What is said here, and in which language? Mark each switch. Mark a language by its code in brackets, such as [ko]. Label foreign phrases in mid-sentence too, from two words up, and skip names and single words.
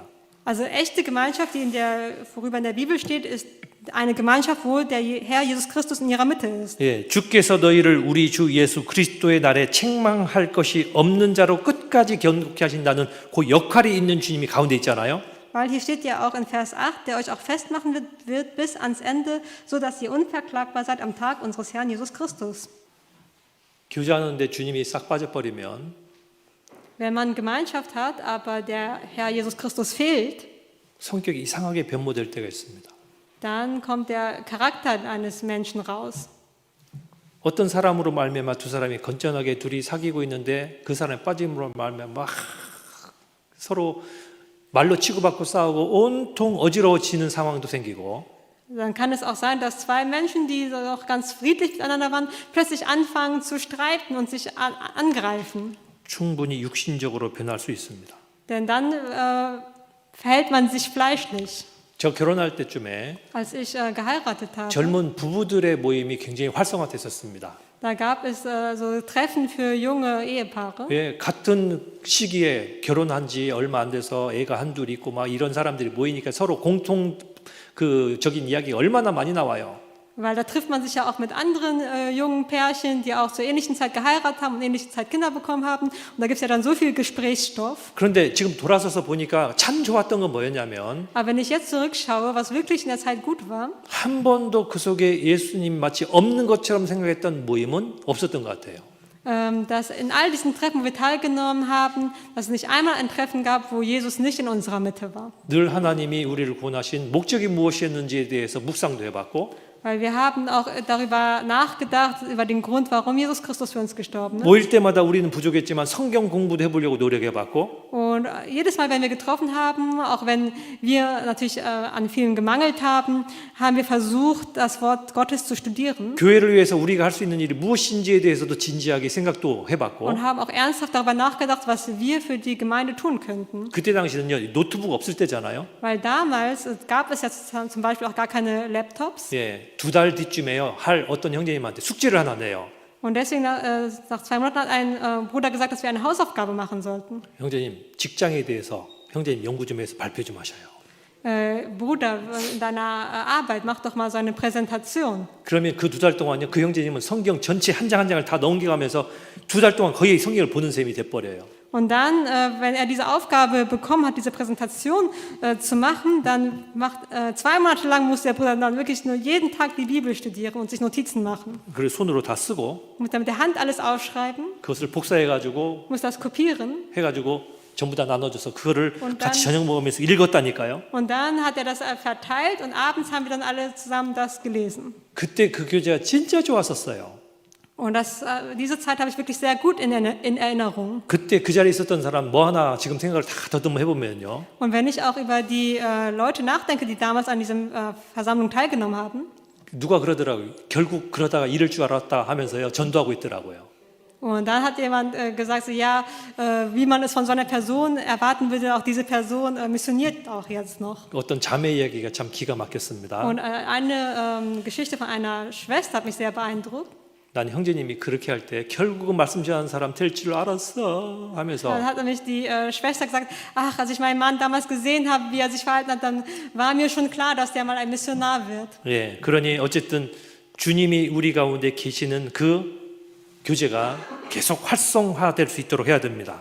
[de] Also echte Gemeinschaft, worüber in der Bibel steht, ist eine Gemeinschaft, wo der Herr Jesus Christus in ihrer Mitte ist. [ko] 예, 주께서 너희를 우리 주 예수 그리스도의 날에 책망할 것이 없는 자로 끝까지 견고케 하신다는 그 역할이 있는 주님이 가운데 있잖아요. [de] Weil hier steht ja auch in Vers 8, der euch auch festmachen wird bis ans Ende, so dass ihr unverklagbar seid am Tag unseres Herrn Jesus Christus. [ko] 교제하는데 주님이 싹 빠져버리면 [de] Wenn man Gemeinschaft hat, aber der Herr Jesus Christus fehlt, [ko] 성격이 이상하게 변모될 때가 있습니다. [de] dann kommt der Charakter eines Menschen raus. [ko] 어떤 사람으로 말미암아 두 사람이 건전하게 둘이 사귀고 있는데 그 사람이 빠짐으로 말미암아 막 서로 말로 치고받고 싸우고 온통 어지러워지는 상황도 생기고 [de] Dann kann es auch sein, dass zwei Menschen, die doch ganz friedlich miteinander waren, plötzlich anfangen zu streiten und sich angreifen. [ko] 충분히 육신적으로 변할 수 있습니다. [de] Denn dann verhält man sich fleischlich. [ko] 저 결혼할 때쯤에 [de] Als ich geheiratet habe, [ko] 젊은 부부들의 모임이 굉장히 활성화됐었습니다. [de] da gab es so Treffen für junge Ehepaare. [ko] 예, 같은 시기에 결혼한 지 얼마 안 돼서 애가 한둘 있고 막 이런 사람들이 모이니까 서로 공통 적인 이야기가 얼마나 많이 나와요. [de] Weil da trifft man sich ja auch mit anderen jungen Pärchen, die auch zur ähnlichen Zeit geheiratet haben und ähnliche Zeit Kinder bekommen haben. Und da gibt es ja dann so viel Gesprächsstoff. [ko] 그런데 지금 돌아서서 보니까 참 좋았던 건 뭐였냐면 [de] Aber wenn ich jetzt zurückschaue, was wirklich in der Zeit gut war, [ko] 한 번도 그 속에 예수님 마치 없는 것처럼 생각했던 모임은 없었던 것 같아요. [de] dass in all diesen Treffen, wo wir teilgenommen haben, dass es nicht einmal ein Treffen gab, wo Jesus nicht in unserer Mitte war. [ko] 늘 하나님이 우리를 구원하신 목적이 무엇이었는지에 대해서 묵상도 해봤고 [de] Weil wir haben auch darüber nachgedacht, über den Grund, warum Jesus Christus für uns gestorben ist. [ko] 모일 때마다 우리는 부족했지만 성경 공부도 해보려고 노력해봤고 [de] Und jedes Mal, wenn wir getroffen haben, auch wenn wir natürlich an vielen gemangelt haben, haben wir versucht, das Wort Gottes zu studieren. [ko] 교회를 위해서 우리가 할 수 있는 일이 무엇인지에 대해서도 진지하게 생각도 해봤고 [de] Und haben auch ernsthaft darüber nachgedacht, was wir für die Gemeinde tun könnten. [ko] 그때 당시는요 노트북 없을 때잖아요. [de] Weil damals gab es ja zum Beispiel auch gar keine Laptops. [ko] 예, 2달 뒤쯤에요 할 어떤 형제님한테 숙제를 하나 내요. [de] Und deswegen, nach 2 Monaten hat ein Bruder gesagt, dass wir eine Hausaufgabe machen sollten. [ko] 형제님 직장에 대해서 형제님 연구 좀 해서 발표 좀 하셔요. [de] Bruder, in deiner Arbeit, mach doch mal so eine Präsentation. [ko] 그러면 그 2달 동안요, 그 형제님은 성경 전체 한 장 한 장을 다 넘겨가면서 2달 동안 거의 성경을 보는 셈이 돼버려요. [de] Und dann, wenn er diese Aufgabe bekommen hat, diese Präsentation zu machen, dann 2 Monate lang muss der Bruder dann wirklich nur jeden Tag die Bibel studieren und sich Notizen machen. [ko] 그걸 손으로 다 쓰고 [de] Muss dann mit der Hand alles aufschreiben, [ko] 그것을 복사해가지고 [de] muss das kopieren. [ko] 해가지고 전부 다 나눠줘서 그거를 [de] Und [ko] 같이 [de] dann- [ko] 저녁 먹으면서 읽었다니까요. [de] Und dann hat er das verteilt und abends haben wir dann alle zusammen das gelesen. [ko] 그때 그 교제가 진짜 좋았었어요. [de] Und diese Zeit habe ich wirklich sehr gut in Erinnerung. [ko] 그때 그 자리에 있었던 사람 뭐 하나 지금 생각을 다 더듬어 해보면요. [de] Und wenn ich auch über die Leute nachdenke, die damals an dieser Versammlung teilgenommen haben, [ko] 누가 그러더라고요. 결국 그러다가 이럴 줄 알았다 하면서요. 전도하고 있더라고요. [de] und dann hat jemand gesagt, so, ja, wie man es von so einer Person erwarten würde, auch diese Person missioniert auch jetzt noch. [ko] 어떤 자매 이야기가 참 기가 막혔습니다. [de] Und eine Geschichte von einer Schwester hat mich sehr beeindruckt. [ko] 난 형제님이 그렇게 할 때 결국은 말씀 전하는 사람 될 줄 알았어 하면서 [de] Dann hat nämlich die Schwester gesagt, ach, als ich meinen Mann damals gesehen habe, wie er sich verhalten hat, dann war mir schon klar, dass der mal ein Missionar wird. [ko] 예, 그러니 어쨌든 주님이 우리 가운데 계시는 그 교제가 계속 활성화될 수 있도록 해야 됩니다.